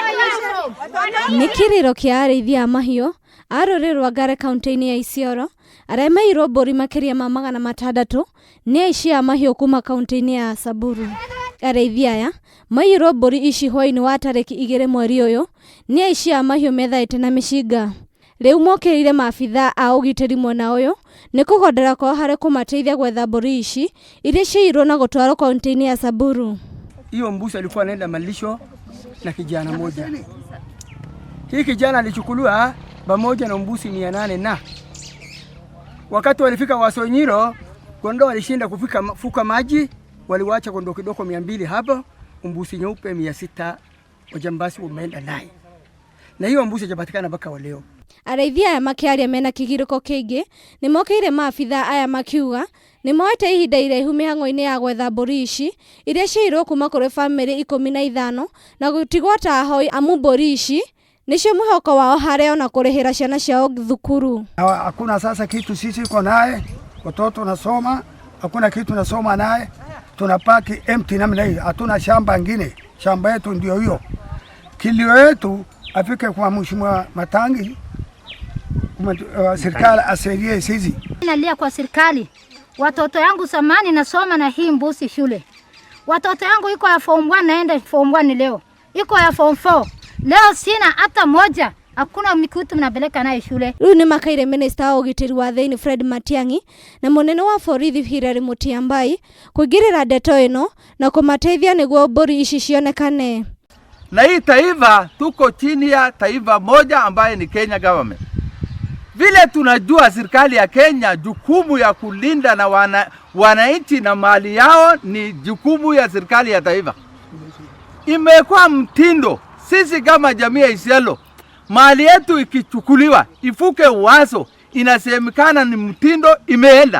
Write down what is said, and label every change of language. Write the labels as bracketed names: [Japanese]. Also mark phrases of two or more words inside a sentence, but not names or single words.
[Kikuyu] Nikiriro kia arĩithia a mahiũ a rũrĩrĩ rwa Ngare kaunti-inĩ ya Isiolo arĩa mairwo mbũri makĩria ma 600 nĩ aici a mahiũ kuma kaunti-inĩ ya Samburu. Arĩithia aya mairwo mbũri ici hwaĩ-inĩ wa tarĩki 2 mweri ũyũ nĩ aici a mahiũ methaĩte na mĩcinga. Rĩu mokĩrĩire maabitha a ũgitĩri mwena ũyũ nĩ kũgondera kwao harĩ kũmateithia gwetha mbũri ici iria ciairwo na gũtwarwo kaunti-inĩ ya Samburu. [Swahili] Hiyo mbuzi alikuwa anaenda malisho na kijana moja. Hii kijana alichukuliwa pamoja na mbuzi 800 na wakati walifika Wasonyiro, kondoo walishinda kufuka maji, waliwacha kondoo kidogo 200 hapo, mbuzi nyeupe 600 wajambazi wameenda naye. Na hiyo mbuzi hajapatikana mpaka leo. [Kikuyu] Arĩithia aya makĩaria mena kĩgirĩko kĩingĩ nĩ mokĩire maabitha aya makiuga nĩ moete ihinda iraihu mĩhang'o-inĩ ya gwetha mbũri ici iria ciairwo kuma kũrĩ bamĩrĩ 15 na gũtigwo ta ahoi amu mbũri ici nĩcio mwĩhoko wao harĩ ona kũrĩhĩra ciana ciao thukuru. [Swahili] Hakuna sasa kitu sisi iko naye, watoto nasoma, hakuna kitu nasoma naye, tunapaki empty namna hii, hatuna shamba ngine, shamba yetu ndio hiyo. Kilio yetu afike kwa Mheshimiwa Matangi, serikali asaidie sisi. Nalia kwa serikali, watoto yangu samani nasoma na hii mbuzi shule. Watoto yangu iko ya form 1 naenda form 1 leo, iko ya form 4 leo sina hata moja, hakuna mikutu mnapeleka naye shule. [Kikuyu] Rĩu nĩ makaire minister wa ũgitĩri wa thĩinĩ Fred Matiang'i na mũnene wa borithi Hilary Mutyambai kũingĩrĩra ndeto ĩno na kũmateithia nĩguo mbũri ici cionekane. [Swahili] Na hii taifa tuko chini ya taifa moja ambaye ni Kenya government. Vile tunajua serikali ya Kenya jukumu ya kulinda na wananchi na mali yao ni jukumu ya serikali ya taifa. Imekuwa mtindo sisi kama jamii ya Isiolo, mali yetu ikichukuliwa ifuke wazo, inasemekana ni mtindo imeenda.